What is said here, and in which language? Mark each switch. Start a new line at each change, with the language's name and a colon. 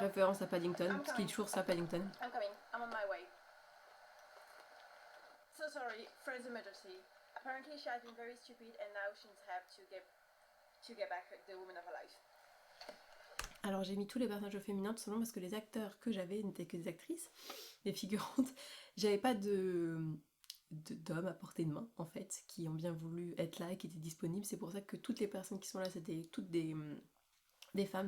French: référence à Paddington,
English: I'm
French: parce qu'il est toujours ça Paddington.
English: I'm coming. I'm on my way. So sorry, Fred's emergency. Apparently she has been very stupid and now she have to get back the woman of her life.
French: Alors j'ai mis tous les personnages féminins tout simplement parce que les acteurs que j'avais n'étaient que des actrices, des figurantes. J'avais pas d'hommes à portée de main en fait, qui ont bien voulu être là et qui étaient disponibles. C'est pour ça que toutes les personnes qui sont là c'était toutes des femmes.